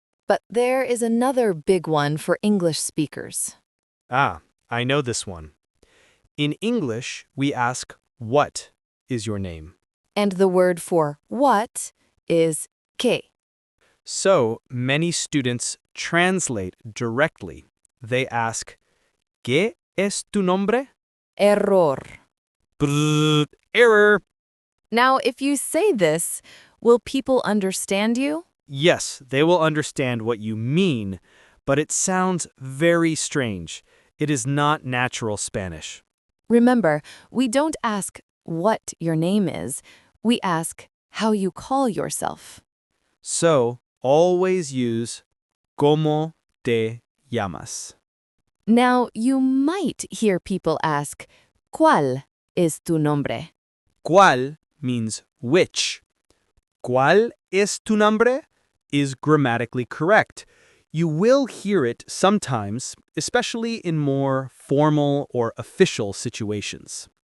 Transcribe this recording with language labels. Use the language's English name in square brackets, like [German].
[English] But there is another big one for English speakers. Ah, I know this one. In English, we ask, what is your name? And the word for what is qué. So, many students translate directly. They ask, [Spanish] ¿Qué es tu nombre? [English] Error. Brrr, error. Now, if you say this, will people understand you? Yes, they will understand what you mean, but it sounds very strange. It is not natural Spanish. Remember, we don't ask what your name is. We ask how you call yourself. So, always use [Spanish] ¿Cómo te llamas? [English] Now, you might hear people ask, [Spanish] ¿Cuál es tu nombre? [English] ¿Cuál means which. [Spanish] ¿Cuál es tu nombre [English] is grammatically correct. You will hear it sometimes, especially in more formal or official situations.